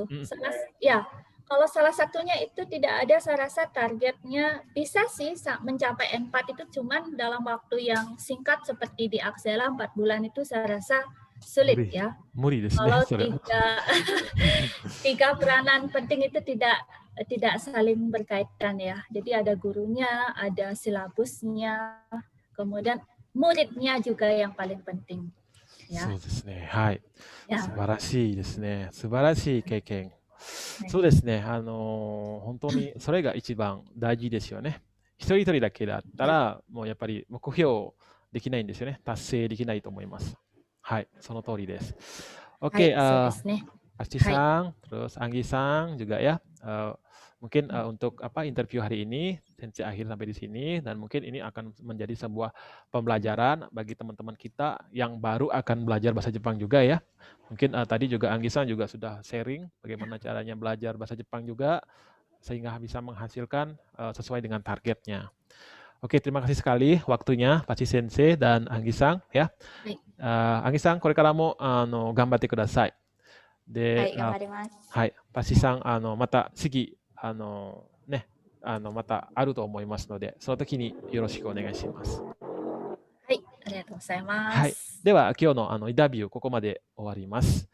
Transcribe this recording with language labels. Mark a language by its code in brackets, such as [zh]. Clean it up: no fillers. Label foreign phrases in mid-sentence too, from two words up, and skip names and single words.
[id] Ya, kalau salah satunya itu tidak ada, saya rasa targetnya bisa sih mencapai N4 itu cuman dalam waktu yang singkat seperti di Aksela 4 bulan itu saya rasa sulit ya. Kalau 3 peranan penting itu tidak saling berkaitan ya. Jadi ada gurunya, ada silabusnya, kemudian muridnya juga yang paling penting. Ya. [ja] そうですね。はい。 [id] Ya. [ja] 素晴らしいですね。素晴らしい経験。そうですね。本当にそれが一番大事ですよね。一人一人だけだったら、もうやっぱり目標できないんですよね。達成できないと思います。はい、その通りです。 [id] Oke, Aci-sang, terus Anggi-sang juga ya. Mungkin untuk interview hari ini Sensei akhir sampai di sini, dan mungkin ini akan menjadi sebuah pembelajaran bagi teman-teman kita yang baru akan belajar bahasa Jepang juga ya. Mungkin tadi juga Anggi-sang juga sudah sharing bagaimana caranya belajar bahasa Jepang juga sehingga bisa menghasilkan sesuai dengan targetnya. Oke, terima kasih sekali waktunya Pachi Sensei dan Anggi-sang ya. Anggi-sang, [ja] これからも頑張ってください。で、頑張ります。はい、パチさん、また次、またあると思いますので、その時によろしくお願いします。はい、ありがとうございます。はい、では今日のインタビューここまで終わります。